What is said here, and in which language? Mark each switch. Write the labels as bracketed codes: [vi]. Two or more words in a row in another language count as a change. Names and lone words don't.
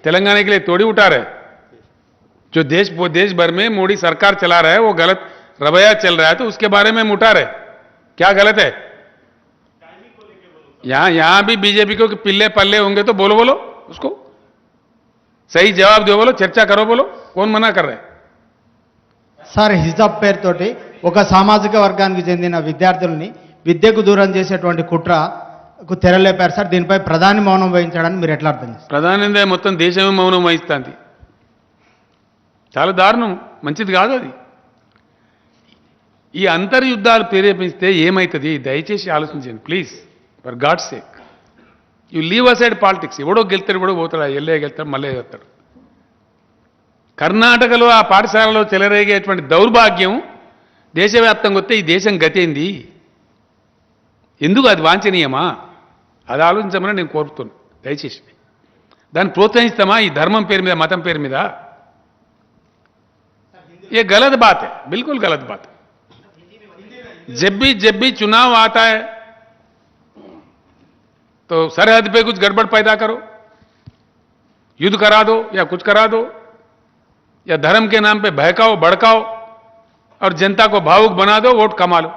[hi] तेलंगाना के लिए थोड़ी उठा रहे। जो देश भर में मोदी सरकार चला रहा है वो गलत रवैया चल रहा है, तो उसके बारे में हम उठा रहे। क्या गलत है? यहां भी बीजेपी को पिल्ले पल्ले होंगे तो बोलो उसको सही जवाब दो, बोलो चर्चा करो, बोलो कौन मना कर रहे हैं? [te] సార్ హిజాబ్ పేరుతోటి ఒక సామాజిక వర్గానికి చెందిన విద్యార్థుల్ని విద్యకు దూరం చేసేటువంటి కుట్రకు తెరలేపారు సార్. దీనిపై ప్రధాని మౌనం వహించడానికి మీరు ఎట్లా అర్థం చేస్తారు? ప్రధానంగా మొత్తం దేశమే మౌనం వహిస్తుంది. చాలా దారుణం, మంచిది కాదు అది. ఈ అంతర్యుద్ధాలు ప్రేరేపిస్తే ఏమవుతుంది? దయచేసి ఆలోచించండి [en] please, for God sake. You leave aside politics. [te] ఎవడో గెలుతాడు, ఎవడో పోతాడు, ఎల్లే గెలుతాడు, మళ్ళీ వెళ్తాడు. కర్ణాటకలో ఆ పాఠశాలలో చెలరేగేటువంటి దౌర్భాగ్యం దేశవ్యాప్తంగా వస్తే ఈ దేశం గతేంది? ఎందుకు అది వాంఛనీయమా? అది ఆలోచించమని నేను కోరుతున్నాను దయచేసి. దాన్ని ప్రోత్సహిస్తామా ఈ ధర్మం పేరు మీద, మతం పేరు మీద? [hi] ये गलत बात है, बिल्कुल गलत बात है. जब भी चुनाव आता है तो सरहद पे कुछ गड़बड़ पैदा करो, युद्ध करा दो या कुछ करा दो, या धर्म के नाम पे बहकाओ भड़काओ और जनता को भावुक बना दो, वोट कमा लो.